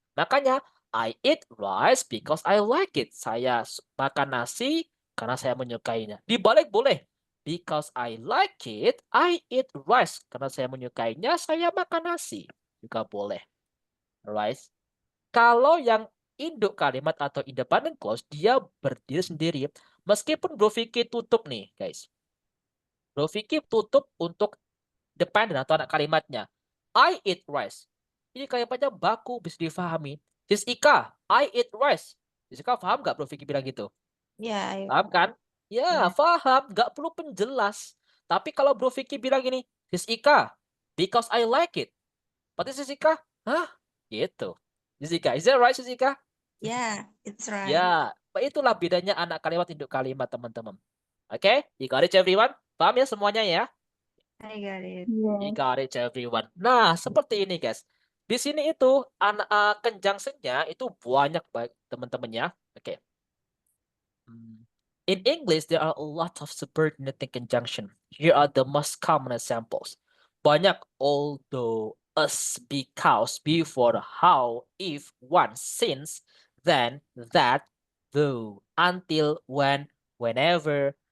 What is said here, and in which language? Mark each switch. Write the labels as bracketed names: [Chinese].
[Indonesian] Makanya [English] I eat rice because I like it. [Indonesian] Saya makan nasi karena saya menyukainya. Dibalik boleh. [English] Because I like it, I eat rice. [Indonesian] Karena saya menyukainya, saya makan nasi. Juga boleh. Alright. Kalau yang induk kalimat atau independent clause, dia berdiri sendiri. Meskipun Bro Vicky tutup nih, guys. Bro Vicky tutup untuk dependent atau anak kalimatnya. [English] I eat rice. [Indonesian] Ini kalimatnya baku, bisa difahami. Sis Ika, [English] I eat rice. [Indonesian] Jessica paham nggak Bro Vicky bilang gitu? Ya, ayo. Paham kan? Ya, Ya. paham. Nggak perlu penjelas. Tapi kalau Bro Vicky bilang gini, Jessica, [English] because I like it. [Indonesian] Berarti [English] Jessica, hah? Gitu. Jessica, is that right Jessica? Ya, it's right. [Indonesian] Ya, itulah bedanya anak kalimat induk kalimat teman-teman. [English] Oke, you got it everyone? [Indonesian] Paham ya semuanya ya? [English] I got it. You got it everyone. [Indonesian] Nah, seperti ini guys. Di sini itu anak conjunction-nya itu banyak baik teman-temannya. Oke. [English] In English, there are a lot of subordinating conjunction. Here are the most common examples. [Indonesian] Banyak although, as, because, before, how, if, once, since, then, that, though, until, when, whenever.